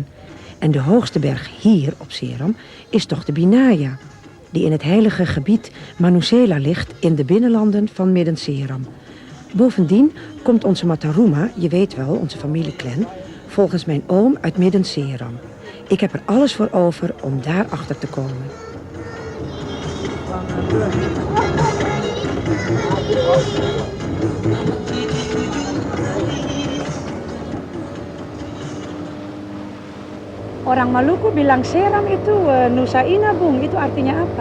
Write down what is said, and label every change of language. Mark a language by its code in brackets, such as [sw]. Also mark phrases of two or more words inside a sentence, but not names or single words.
[nl] En de hoogste berg hier op Seram is toch de Binaya, die in het heilige gebied Manusela ligt in de binnenlanden van Midden-Seram. Bovendien komt onze Mataruma, je weet wel, onze familieclan, volgens mijn oom uit Midden-Seram. Ik heb er alles voor over om daar achter te komen. [id] Orang Maluku bilang Seram itu Nusa Ina, Bung. Itu artinya apa?